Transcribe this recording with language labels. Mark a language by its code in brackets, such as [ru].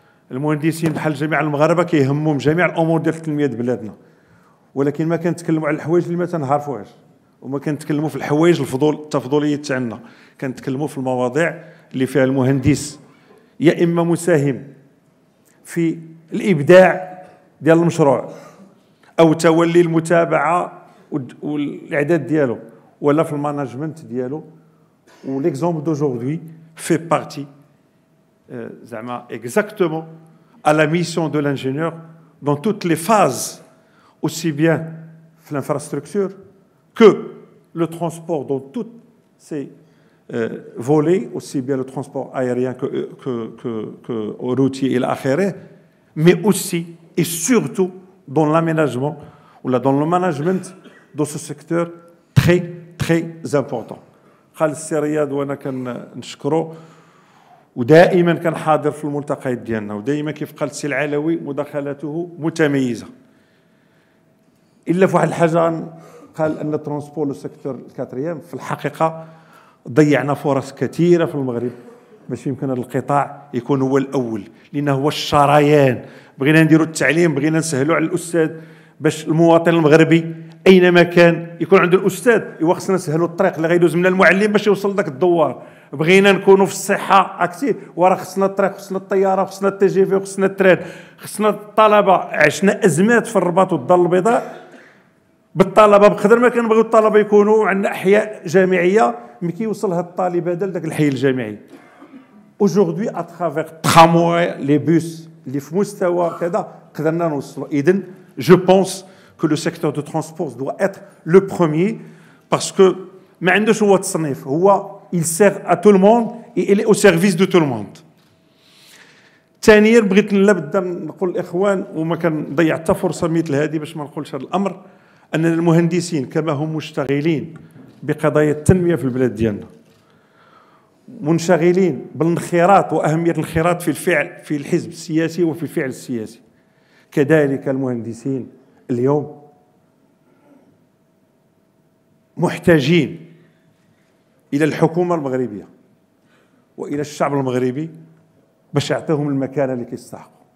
[ar] المهندسين بحال جميع المغاربة كيهمهم جميع الأمور ديال التنمية ديال بلادنا، ولكن ما كنتكلموا على الحوايج اللي ما تنعرفوهاش، وما كنتكلموا في الحوايج التفضولية تاعنا، كنتكلموا في المواضيع اللي فيها المهندس يا إما مساهم في الإبداع ديال المشروع أو تولي المتابعة والإعداد ديالو، ولا في الماناجمنت ديالو. وليكزومبل دوجوردي في بارتي زعما [fr] exactement à la mission de l'ingénieur dans toutes les phases, aussi bien l'infrastructure que le transport dans toutes ces volets, aussi bien le transport aérien que routier et l'affaire, mais aussi et surtout dans l'aménagement ou dans le management de ce secteur très très important. [ar] قال السي رياض وانا كنشكره، ودائما كان حاضر في الملتقيات ديالنا، ودائما كيف قال السي العلوي مداخلاته متميزه. الا في واحد الحاجه قال ان [fr] الترونسبور السيكتور الكاتريام [ar] في الحقيقه ضيعنا فرص كثيره في المغرب باش يمكن هذا القطاع يكون هو الاول، لانه هو الشريان. بغينا نديروا التعليم، بغينا نسهلوا على الاستاذ باش المواطن المغربي اينما كان يكون عنده الاستاذ، ايوا خصنا نسهلوا الطريق اللي غيدوز من المعلم باش يوصل لذاك الدوار. بغينا نكونوا في الصحه اكثر، وراه خصنا الطريق، خصنا الطياره، خصنا التي جي في، خصنا التران، خصنا الطلبه. عشنا ازمات في الرباط والدار البيضاء بالطلبه، بقدر ما كنبغيو الطلبه يكونوا عندنا احياء جامعيه ملي كيوصل هذا الطالب هذا لذاك الحي الجامعي. [fr] Aujourd'hui à travers tramway les bus [ar] اللي في مستوى كذا قدرنا نوصلوا. [fr] اذن je pense que le secteur de transport doit être le premier parce que [ar] ما عندوش هو تصنيف، هو [fr] il sert à tout le monde et il est au service de tout le monde. [ar] ثانيا بغيت لابد نقول الاخوان، وما كنضيع حتى فرصه مثل هذه باش ما نقولش هذا الامر، ان المهندسين كما هم مشتغلين بقضايا التنميه في البلاد ديالنا، منشغلين بالانخراط واهميه الانخراط في الفعل في الحزب السياسي وفي الفعل السياسي، كذلك المهندسين اليوم محتاجين إلى الحكومة المغربية وإلى الشعب المغربي باش يعطيهم المكانة اللي كيستحقوا.